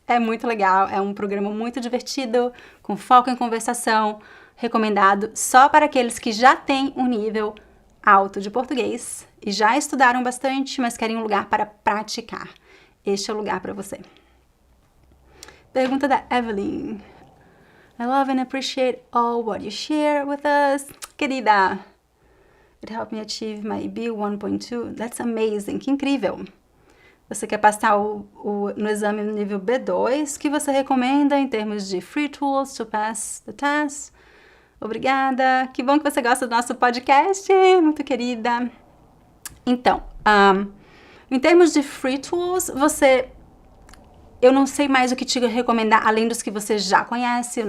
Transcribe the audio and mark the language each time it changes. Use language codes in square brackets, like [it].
[pt] É muito legal, é um programa muito divertido, com foco em conversação, recomendado só para aqueles que já têm um nível alto de português e já estudaram bastante, mas querem um lugar para praticar. Este é o lugar para você. Pergunta da Evelyn. [en] I love and appreciate all what you share with us. Querida, it helped me achieve my B 1.2. That's amazing. [pt] Que incrível. Você quer passar no exame no nível B2, que você recomenda em termos de [en] free tools to pass the test? [pt] Obrigada. Que bom que você gosta do nosso podcast, muito querida. Então, em termos de [en] free tools, [pt] eu não sei mais o que te recomendar, além dos que você já conhece.